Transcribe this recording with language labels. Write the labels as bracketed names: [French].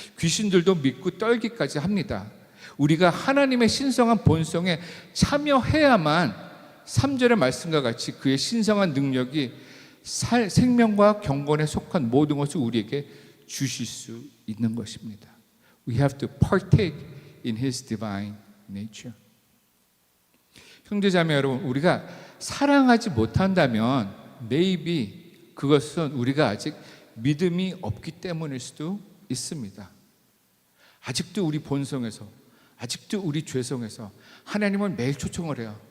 [Korean] 귀신들도 믿고 떨기까지 합니다. 우리가 하나님의 신성한 본성에 참여해야만 3절의 말씀과 같이 그의 신성한 능력이 생명과 경건에 속한 모든 것을 우리에게 주실 수 있는 것입니다. [English] We have to partake in His divine nature. [Korean] 형제자매 여러분, 우리가 사랑하지 못한다면 maybe 그것은 우리가 아직 믿음이 없기 때문일 수도 있습니다. 아직도 우리 본성에서, 아직도 우리 죄성에서 하나님을 매일 초청을 해요.